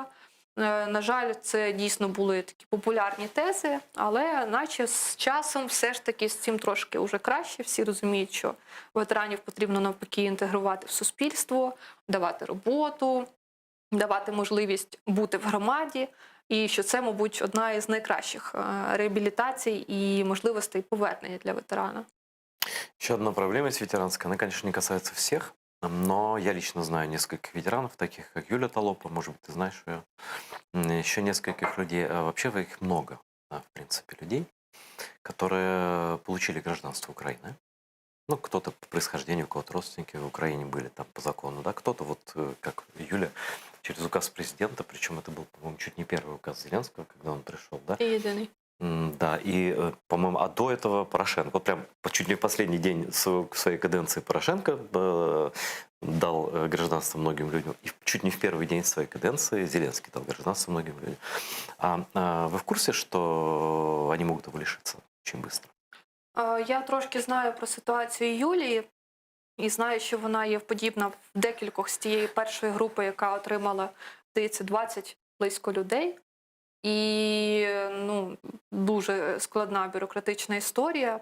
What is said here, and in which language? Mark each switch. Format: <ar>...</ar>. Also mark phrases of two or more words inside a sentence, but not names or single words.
<uk>На жаль, це дійсно були такі популярні тези, але наче з часом все ж таки з цим трошки вже краще. Всі розуміють, що ветеранів потрібно навпаки інтегрувати в суспільство, давати роботу, давати можливість бути в громаді. І що це, мабуть, одна із найкращих реабілітацій і можливостей повернення для ветерана.</uk> <ru>Еще одна проблема есть ветеранская. Она, конечно, не касается всех, но я лично знаю нескольких ветеранов, таких как Юля Толопа, может быть, ты знаешь ее, еще нескольких людей, а вообще их много, в принципе, людей, которые получили гражданство Украины. Ну, кто-то по происхождению, у кого-то родственники в Украине были там по закону, да, кто-то вот, как Юля, через указ президента, причем это был, по-моему, чуть не первый указ Зеленского, когда он пришел, да?</ru> <uk>І єдиний.</uk> <ru>Да, и, по-моему, а до этого Порошенко, вот прям чуть не в последний день своей каденции Порошенко дал гражданство многим людям. И чуть не в первый день своей каденции Зеленский дал гражданство многим людям. Вы в курсе, что они могут его лишиться очень быстро?</ru> <uk>Я трошки знаю про ситуацію Юлії і знаю, що вона є подібна в декількох з тієї першої групи, яка отримала, здається, 20 близько людей. І ну, дуже складна бюрократична історія.</uk>